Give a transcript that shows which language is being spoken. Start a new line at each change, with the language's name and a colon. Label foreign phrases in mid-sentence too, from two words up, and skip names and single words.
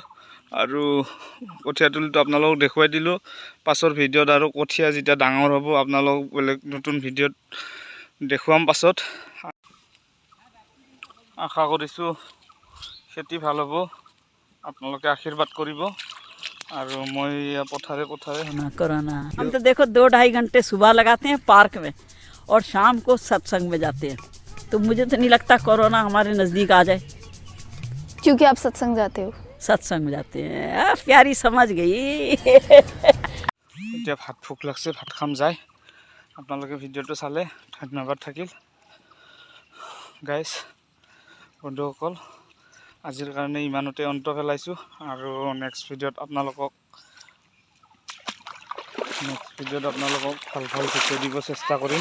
Assamese: আৰু কঠীয়াতলিটো আপোনালোকক দেখুৱাই দিলোঁ। পাছৰ ভিডিঅ'ত আৰু কঠীয়া যেতিয়া ডাঙৰ হ'ব আপোনালোকক বেলেগ নতুন ভিডিঅ'ত দেখুৱাম। পাছত আশা কৰিছোঁ খেতি ভাল হ'ব, আপোনালোকে আশীৰ্বাদ কৰিব।
Hindi: और मैं पथारे कोरोना हम तो देखो 2-2.5 घंटे सुबह लगाते हैं पार्क में और शाम को सत्संग में जाते हैं, तो मुझे तो नहीं लगता कोरोना हमारे नज़दीक आ जाए, क्योंकि आप सत्संग जाते हो। सत्संग में जाते हैं। प्यारी समझ गई।
Assamese: এতিয়া ভাত ভোক লাগছে, ভাত খাম যায়। আপোনালোকে ভিডিঅ'টো চালে ধন্যবাদ থাকিল। গাইজ বন্ধুসকল, আজিৰ কাৰণে ইমানতে অন্ত পেলাইছোঁ আৰু নেক্সট ভিডিঅ'ত আপোনালোকক ভাল ভাল ভিডিঅ' দিব চেষ্টা কৰিম।